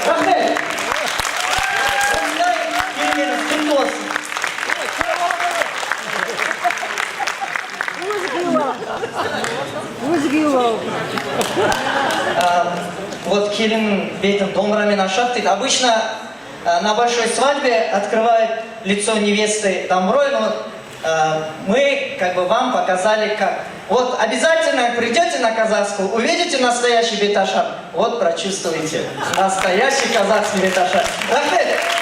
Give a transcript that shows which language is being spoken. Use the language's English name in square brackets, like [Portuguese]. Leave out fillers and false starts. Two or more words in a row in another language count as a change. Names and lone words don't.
[Kazakh] Рахмет. Осындай келгеніңіз құтты болсын. Вот келин бетом домрамен ашат. [Russian] Обычно на большой свадьбе открывают лицо невесты домрой, но мы как бы вам показали как. Вот обязательно придете на казахскую, увидите настоящий беташар, вот прочувствуете настоящий казахский беташар.